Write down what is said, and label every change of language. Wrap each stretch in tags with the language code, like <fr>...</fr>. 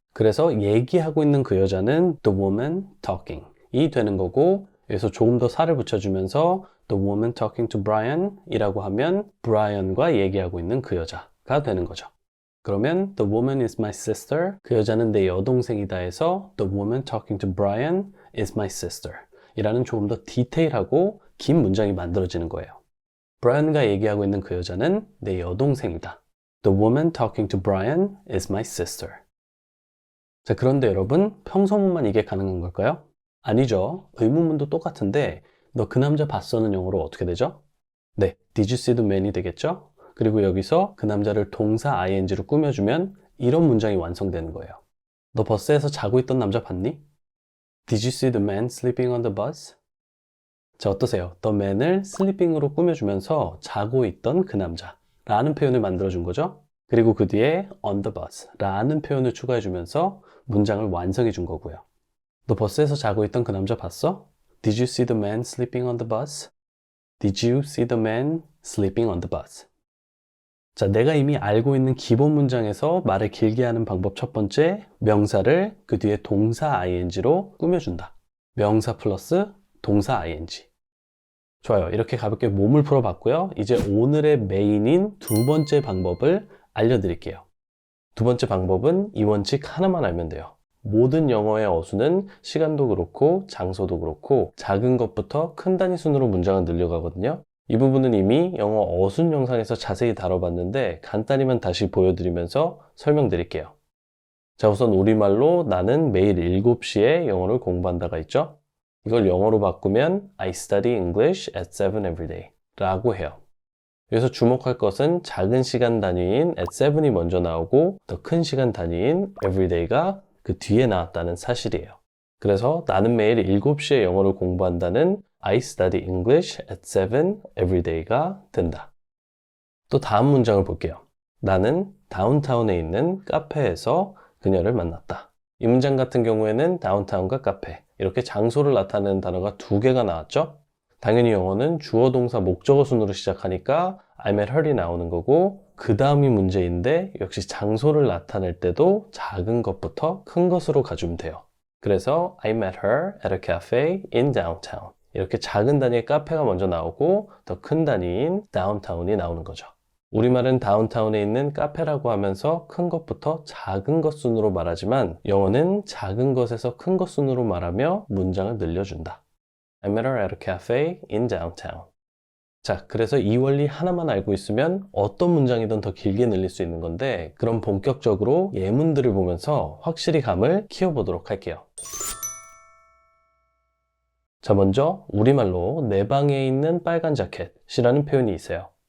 <ko>그래서 얘기하고 있는 그 여자는</ko> <en>The woman talking</en> <ko>이 되는 거고, 여기서 조금 더 살을 붙여주면서</ko> <en>The woman talking to Brian</en> <ko>이라고 하면 브라이언과 얘기하고 있는 그 여자가 되는 거죠. 그러면</ko> <en>The woman is my sister,</en> <ko>그 여자는 내 여동생이다 해서</ko> <en>The woman talking to Brian is my sister</en> <ko>이라는 조금 더 디테일하고 긴 문장이 만들어지는 거예요. 브라이언과 얘기하고 있는 그 여자는 내 여동생이다.</ko> <en>The woman talking to Brian is my sister.</en> <ko>자, 그런데 여러분, 평서문만 이게 가능한 걸까요? 아니죠. 의문문도 똑같은데 너 그 남자 봤어는 영어로 어떻게 되죠?</ko> <en>네, Did you see the man이</en> <ko>되겠죠? 그리고 여기서 그 남자를 동사 ing로 꾸며주면 이런 문장이 완성되는 거예요. 너 버스에서 자고 있던 남자 봤니?</ko> <en>Did you see the man sleeping on the bus?</en> <ko>자, 어떠세요?</ko> <en>The man</en> <ko>을 sleeping으로 꾸며주면서 자고 있던 그 남자 라는 표현을 만들어준 거죠. 그리고 그 뒤에</ko> <en>on the bus</en> <ko>라는 표현을 추가해주면서 문장을 완성해 준 거고요. 너 버스에서 자고 있던 그 남자 봤어?</ko> <en>Did you see the man sleeping on the bus? Did you see the man sleeping on the bus?</en> <ko>자, 내가 이미 알고 있는 기본 문장에서 말을 길게 하는 방법 첫 번째, 명사를 그 뒤에 동사 ing로 꾸며준다. 명사 플러스 동사 ing. 좋아요. 이렇게 가볍게 몸을 풀어봤고요. 이제 오늘의 메인인 두 번째 방법을 알려드릴게요. 두 번째 방법은 이 원칙 하나만 알면 돼요. 모든 영어의 어수는 시간도 그렇고 장소도 그렇고 작은 것부터 큰 단위 순으로 문장을 늘려가거든요. 이 부분은 이미 영어 어순 영상에서 자세히 다뤄봤는데 간단히만 다시 보여드리면서 설명드릴게요. 자, 우선 우리말로 나는 매일 7시에 영어를 공부한다가 있죠? 이걸 영어로 바꾸면</ko> <en>I study English at 7 every day</en> <ko>라고 해요. 여기서 주목할 것은 작은 시간 단위인</ko> <en>at 7</en> <ko>이 먼저 나오고 더 큰 시간 단위인</ko> <en>every day</en> <ko>가 그 뒤에 나왔다는 사실이에요. 그래서 나는 매일 7시에 영어를 공부한다는</ko> <en>I study English at 7 every day</en> <ko>가 된다. 또 다음 문장을 볼게요. 나는 다운타운에 있는 카페에서 그녀를 만났다. 이 문장 같은 경우에는 다운타운과 카페 이렇게 장소를 나타내는 단어가 두 개가 나왔죠? 당연히 영어는 주어 동사 목적어 순으로 시작하니까</ko> <en>I met her</en> <ko>이 나오는 거고, 그 다음이 문제인데 역시 장소를 나타낼 때도 작은 것부터 큰 것으로 가주면 돼요.</ko> <en>그래서 I met her at a cafe in downtown.</en> <ko>이렇게 작은 단위의 카페가 먼저 나오고 더 큰 단위인 downtown이 나오는 거죠. 우리말은 다운타운에 있는 카페라고 하면서 큰 것부터 작은 것 순으로 말하지만 영어는 작은 것에서 큰 것 순으로 말하며 문장을 늘려준다.</ko> <en>I met her at a cafe in downtown.</en> <ko>자, 그래서 이 원리 하나만 알고 있으면 어떤 문장이든 더 길게 늘릴 수 있는 건데 그럼 본격적으로 예문들을 보면서 확실히 감을 키워보도록 할게요. 자, 먼저 우리말로 내 방에 있는 빨간 자켓이라는 표현이 있어요.</ko>